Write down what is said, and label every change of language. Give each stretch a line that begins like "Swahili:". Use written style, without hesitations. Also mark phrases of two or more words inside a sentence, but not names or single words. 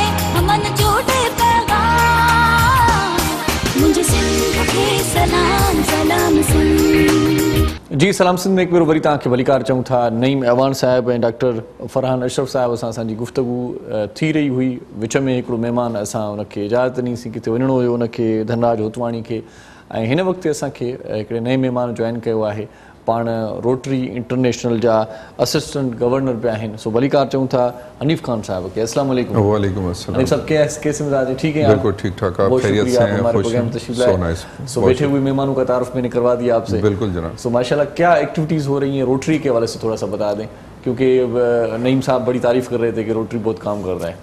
Sindhi: सलाम जी सलाम सिंध में एक बार वरी तव्हांखे भलीकार चऊं था। नईम ऐवान साहिब ऐं डॉक्टर फरहान अशरफ साहिब सां असांजी गुफ्तगू थी रही हुई। विच में हिकिड़ो महिमान असां उनखे इजाज़त ॾिनीसीं, किथे वञिणो हुयो उनखे, धनराज होतवाणी खे, ऐं हिन वक़्तु असांखे हिकिड़े नए महिमान जॉइन कयो आहे। पाण रोटरी इंटरनेशनल जा
English: assistant governor
Sindhi: भी आहिनि। सो भलीकार चऊं था हनीफ खान साहब के।
Arabic: السلام عليكم. وعليكم السلام.
Urdu: حنیف صاحب کیسے مزاج ہیں? ٹھیک ہے? بالکل ٹھیک ٹھاک۔ آپ خیریت سے ہیں? ہمارے پروگرام تشریف لائے۔ سو بیٹھے ہوئے مہمانوں کا تعارف میں نے کروا دیا آپ سے. بالکل جناب. سو ماشاءاللہ کیا ایکٹیویٹیز ہو رہی ہیں روٹری کے حوالے سے تھوڑا سا بتا دیں، کیونکہ نعیم صاحب بڑی تعریف کر رہے تھے کہ روٹری بہت کام کر رہا ہے.